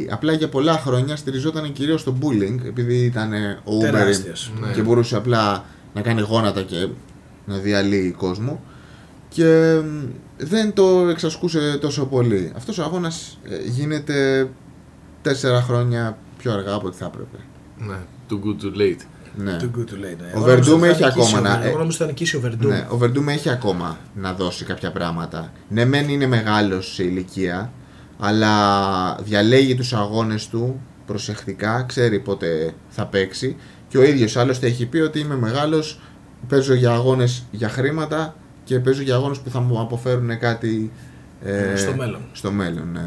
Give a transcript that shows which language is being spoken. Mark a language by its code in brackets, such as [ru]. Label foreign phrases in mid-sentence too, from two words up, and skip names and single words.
[el] Απλά για πολλά χρόνια στηριζόταν κυρίως στο bullying, επειδή ήταν ο Uberim και μπορούσε απλά να κάνει γόνατα και να διαλύει κόσμο. Και δεν το εξασκούσε τόσο πολύ. Αυτός ο αγώνας γίνεται 4 χρόνια πιο αργά από ό,τι θα έπρεπε. Ναι, [en] too good too late. [el] Ναι. [en] Too good too late, [el] ναι. Ο Verdum έχει ακόμα Εγώ νομίζω θα νικήσει ο Verdum. Ναι, ο Verdum έχει ακόμα να δώσει κάποια πράγματα. Ναι, μεν είναι μεγάλος σε ηλικία, αλλά διαλέγει τους αγώνες του προσεκτικά, ξέρει πότε θα παίξει και ο ίδιος άλλωστε έχει πει ότι είμαι μεγάλος, παίζω για αγώνες για χρήματα και παίζω για αγώνες που θα μου αποφέρουν κάτι στο μέλλον, ναι.